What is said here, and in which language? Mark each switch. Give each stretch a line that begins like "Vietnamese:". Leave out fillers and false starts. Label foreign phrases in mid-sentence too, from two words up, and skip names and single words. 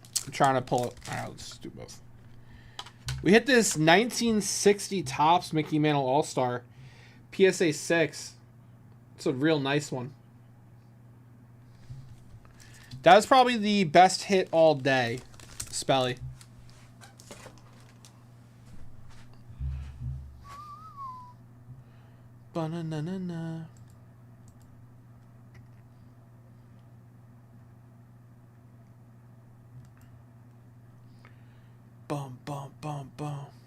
English: I'm trying to pull it. All right, let's do both. We hit this 1960 Topps Mickey Mantle All-Star PSA 6. It's a real nice one. That was probably the best hit all day, Spelly. Ba-na-na-na-na. Bum, bum, bum, bum.